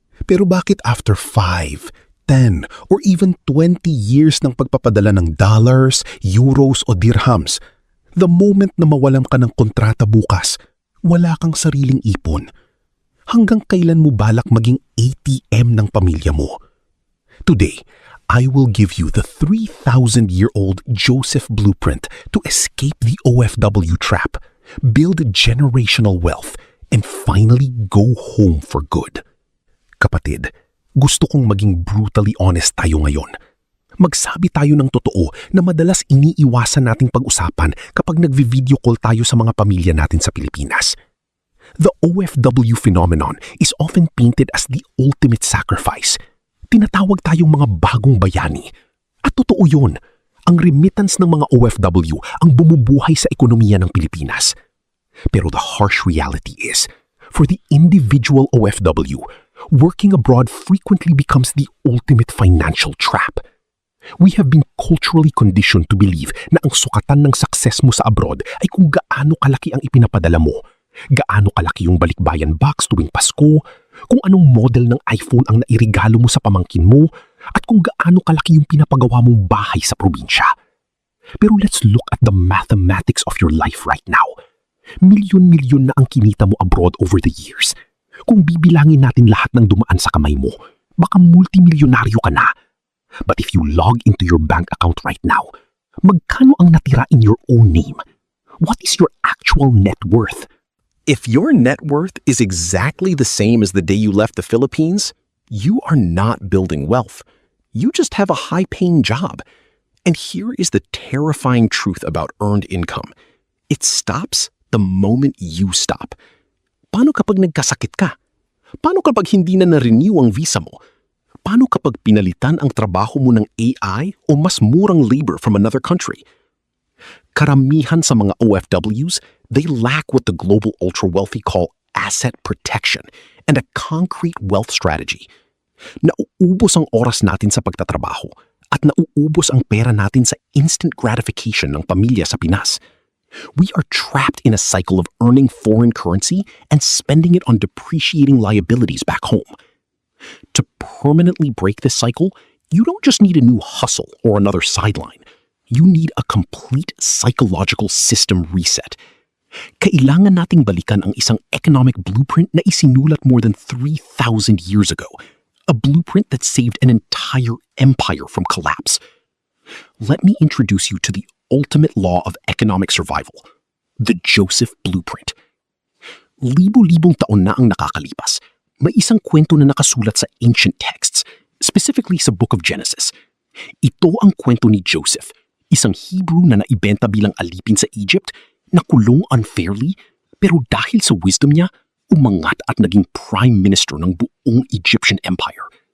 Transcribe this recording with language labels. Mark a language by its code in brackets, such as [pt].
[tl] Pero bakit [en] after 5, 10, or even 20 years [tl] ng pagpapadala ng dollars, euros o dirhams, [en] the moment [tl] na mawalan ka ng kontrata bukas, wala kang sariling ipon? Hanggang kailan mo balak maging ATM ng pamilya mo? [en] Today, I will give you the 3,000-year-old Joseph blueprint to escape the OFW trap, build generational wealth, and finally go home for good. [tl] Kapatid, gusto kong maging [en] brutally honest [tl] tayo ngayon. Magsabi tayo ng totoo na madalas iniiwasan nating pag-usapan kapag nagvi-video call tayo sa mga pamilya natin sa Pilipinas. [en] The OFW phenomenon is often painted as the ultimate sacrifice. [tl] Tinatawag tayong mga bagong bayani. At totoo yun, ang remittance ng mga OFW ang bumubuhay sa ekonomiya ng Pilipinas. [en] Pero the harsh reality is, for the individual OFW, working abroad frequently becomes the ultimate financial trap. We have been culturally conditioned to believe [tl] na ang sukatan ng success mo sa abroad ay kung gaano kalaki ang ipinapadala mo, gaano kalaki yung balikbayan box tuwing Pasko, kung anong model ng iPhone ang nairigalo mo sa pamangkin mo, at kung gaano kalaki yung pinapagawa mong bahay sa probinsya. [en] Pero let's look at the mathematics of your life right now. [tl] Milyon-milyon na ang kinita mo abroad [en] over the years. [tl] Kung bibilangin natin lahat ng dumaan sa kamay mo, baka multimilyonaryo ka na. [en] But if you log into your bank account right now, [tl] magkano ang natira [en] in your own name? What is your actual net worth? If your net worth is exactly the same as the day you left the Philippines, you are not building wealth. You just have a high-paying job. And here is the terrifying truth about earned income. It stops the moment you stop. [tl] Paano kapag nagkasakit ka? Paano kapag hindi na na-renew ang visa mo? Paano kapag pinalitan ang trabaho mo ng AI o mas murang labor [en] from another country? [tl] Karamihan sa mga OFWs, [en] they lack what the global ultra-wealthy call asset protection and a concrete wealth strategy. [tl] Nauubos ang oras natin sa pagtatrabaho at nauubos ang pera natin sa instant gratification ng pamilya sa Pinas. [en] We are trapped in a cycle of earning foreign currency and spending it on depreciating liabilities back home. To permanently break this cycle, you don't just need a new hustle or another sideline. You need a complete psychological system reset. [tl] Kailangan nating balikan ang isang economic blueprint na isinulat [en] more than 3,000 years ago. A blueprint that saved an entire empire from collapse. Let me introduce you to the ultimate law of economic survival, the Joseph Blueprint. [tl] Libo-libong taon na ang nakakalipas. May isang kwento na nakasulat sa ancient texts, specifically sa Book of Genesis. Ito ang kwento ni Joseph, isang Hebrew na naibenta bilang alipin sa Egypt, nakulong unfairly, pero dahil sa wisdom niya, umangat at naging prime minister ng buong Egyptian Empire.